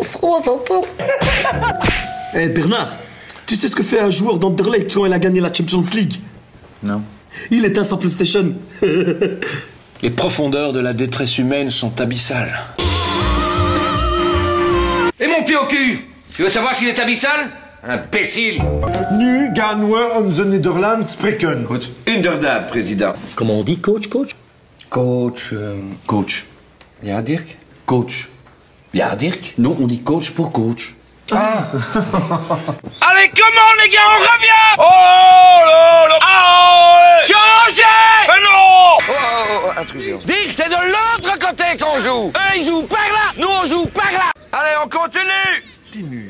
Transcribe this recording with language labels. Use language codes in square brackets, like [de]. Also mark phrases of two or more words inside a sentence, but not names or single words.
[fr] Eh, Bernard, tu sais ce que fait un joueur d'Anderlecht quand il a gagné la Champions League? Non. Il éteint sa PlayStation. Les profondeurs de la détresse humaine sont abyssales. Et mon pied au cul? Tu veux savoir s'il est abyssal? Imbécile! [nl] Nu gaan we onze Nederland spreken. Inderdaad, président. [fr] Comment on dit coach? [nl] Coach. Ja, Dirk? Coach. Ja, Dirk? [fr] Non, on dit coach pour coach. Ah. Allez, comment les gars, on revient? Oh là là! Changez! Mais non! Intrusion. Dirk, c'est de l'autre côté qu'on joue! Eux, ils jouent par là! Nous, on joue par là! Allez, on continue! T'es nu.